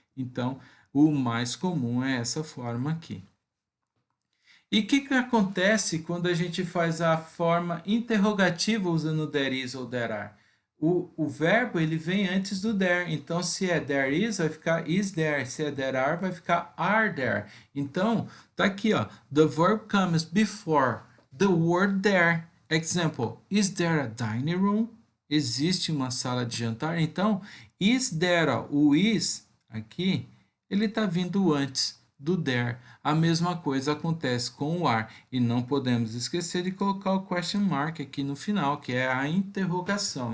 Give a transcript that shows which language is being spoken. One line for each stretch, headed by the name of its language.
Portuguese: Então, o mais comum é essa forma aqui. E o que acontece quando a gente faz a forma interrogativa usando
English: there is
Portuguese: ou
English: there are?
Portuguese: O verbo ele vem antes do there. Então, se é
English: there is,
Portuguese: vai ficar
English: is there.
Portuguese: Se é
English: there are,
Portuguese: vai ficar
English: are there.
Portuguese: Então, tá aqui, ó.
English: The verb comes before the word there. Example, is there a dining room?
Portuguese: Existe uma sala de jantar? Então,
English: is there,
Portuguese: ó, o is aqui, ele está vindo antes do there. A mesma coisa acontece com o are. E não podemos esquecer de colocar o question mark aqui no final, que é a interrogação.